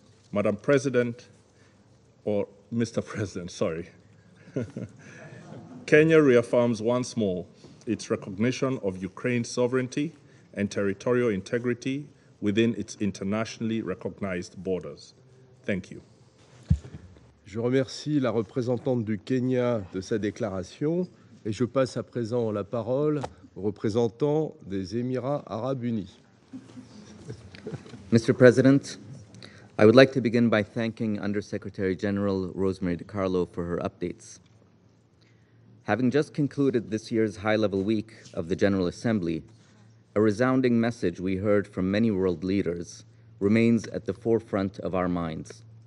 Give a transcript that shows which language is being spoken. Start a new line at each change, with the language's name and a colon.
English: Madam President, or Mr. President, sorry. Kenya reaffirms once more its recognition of Ukraine's sovereignty and territorial integrity within its internationally recognized borders. Thank you.
French: Je remercie la représentante du Kenya de sa déclaration et je passe à présent la parole au représentant des Émirats arabes unis.
English: Mr. President, I would like to begin by thanking Undersecretary General Rosemary DiCarlo for her updates. Having just concluded this year's high-level week of the General Assembly, a resounding message we heard from many world leaders remains at the forefront of our minds.